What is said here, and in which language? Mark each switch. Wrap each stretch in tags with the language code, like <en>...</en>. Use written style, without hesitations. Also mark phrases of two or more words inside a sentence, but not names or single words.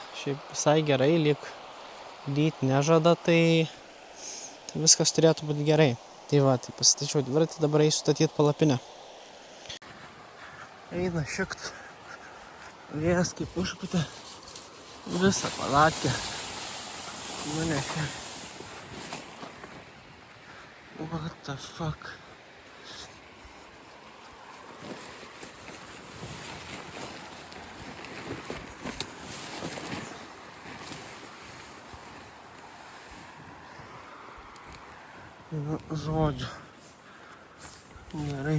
<lt>Šiaip visai gerai, lyg ryt nežada, tai viskas turėtų būti gerai. Tai va, tai pasitačiau dviratį, dabar eisiu statyti palapinę. Eina šikt. Vėjas kaip užpūtė. Visą palatkę. Nunešė.</lt> <en>What the fuck?</en> <lt>Žodžiu. Gerai.</lt>